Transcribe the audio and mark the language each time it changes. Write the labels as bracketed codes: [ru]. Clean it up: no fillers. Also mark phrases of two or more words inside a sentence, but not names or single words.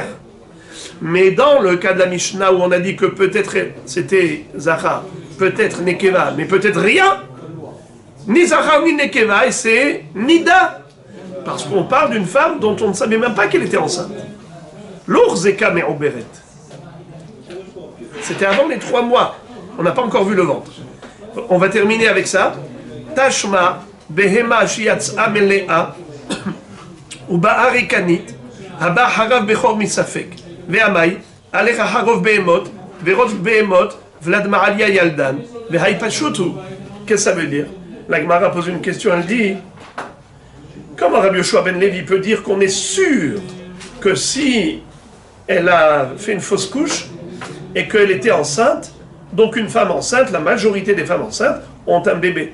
[fr] Mais dans le cas de la Mishnah où on a dit que peut-être c'était Zahar, peut-être Nekeva, mais peut-être rien, ni Zahar ni Nekeva, et c'est Nida. Parce qu'on parle d'une femme dont on ne savait même pas qu'elle était enceinte. [he] להוחזקה מעוברת. [fr] C'était avant les 3 mois. On n'a pas encore vu le ventre. On va terminer avec ça. [arc] Tashma, בהמה שיצאה מלאה ובאה ריקנית, הבא חרב בכור מספק, ואמי, עליך חרוב בהמות, ורוב בהמות, ולד מעליה ילדן, והי פשוט הוא. [fr] Qu'est-ce que ça veut dire? La Gemara pose une question, elle dit, comment Rabbi Yoshua ben Levi peut dire qu'on est sûr que si elle a fait une fausse couche et qu'elle était enceinte, donc une femme enceinte, la majorité des femmes enceintes ont un bébé.